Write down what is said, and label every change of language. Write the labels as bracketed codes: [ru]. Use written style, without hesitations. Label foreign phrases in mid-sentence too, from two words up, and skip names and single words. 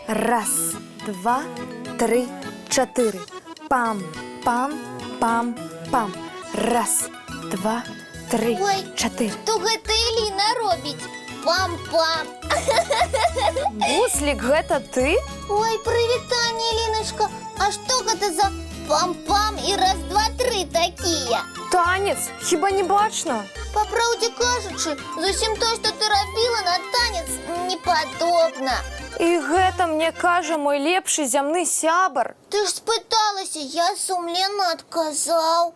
[uk] Раз, два, три, чотири. Пам, пам, пам, пам. Раз, два, три, Ой, чотири. [be] то гэта Еліна робіць. Пам-пам. Буслік, гэта ты? Ой, прывітанне, Еліночка. А што гэта за пам-пам і раз, два, тры такія? Танец, хіба не бачна? Па праўдзе кажучы, зусім то, што ты рабіла на танец, не падобна. І гэта мне кажа мой лепшы зямны сябар. Ты ж спыталася, я сумленна адказаў.